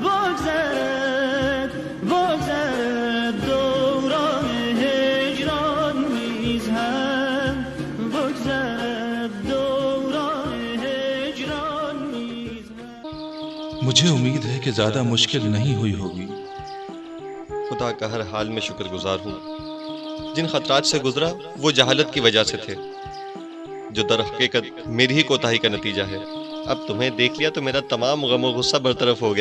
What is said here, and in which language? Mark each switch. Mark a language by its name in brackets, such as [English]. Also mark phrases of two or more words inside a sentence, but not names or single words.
[Persian] بگذرد دوران هجران نیز هم بگذرد دوران هجران نیز هم. [Urdu] مجھے امید ہے کہ زیادہ مشکل نہیں ہوئی ہوگی. خدا کا ہر حال میں شکرگزار ہوں. جن خطرات سے گزرا وہ جہالت کی وجہ سے تھے، جو در حقیقت میری ہی کوتاہی کا نتیجہ ہے. اب تمہیں دیکھ لیا تو میرا تمام غم اور غصہ برطرف ہو گیا.